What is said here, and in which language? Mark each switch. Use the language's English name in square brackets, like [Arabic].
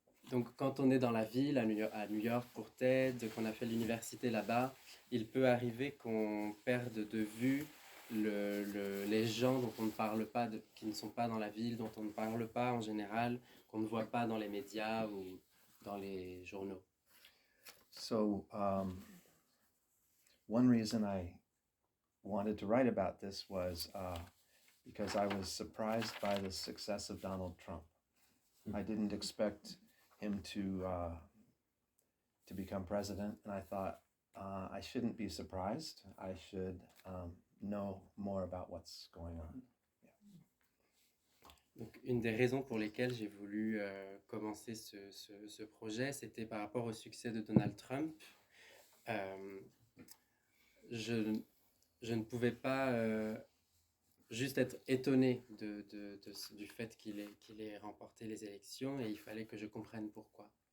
[French] Donc, quand on est dans la ville, à New York pour Ted, qu'on a fait l'université là-bas, il peut arriver qu'on perde de vue les gens dont on ne parle pas, qui ne sont pas dans la ville, dont on ne parle pas en général, qu'on ne voit pas dans les médias ou dans les journaux. [English] So one reason I wanted to write about this was because I was surprised by the success of Donald Trump. I didn't expect him to become president, and I thought I shouldn't be surprised. I should know more about what's going on. [French] Donc, une des raisons pour lesquelles j'ai voulu commencer ce projet, c'était par rapport au succès de Donald Trump. Je ne pouvais pas juste être étonné du fait qu'il ait remporté les élections, et il fallait que je comprenne pourquoi.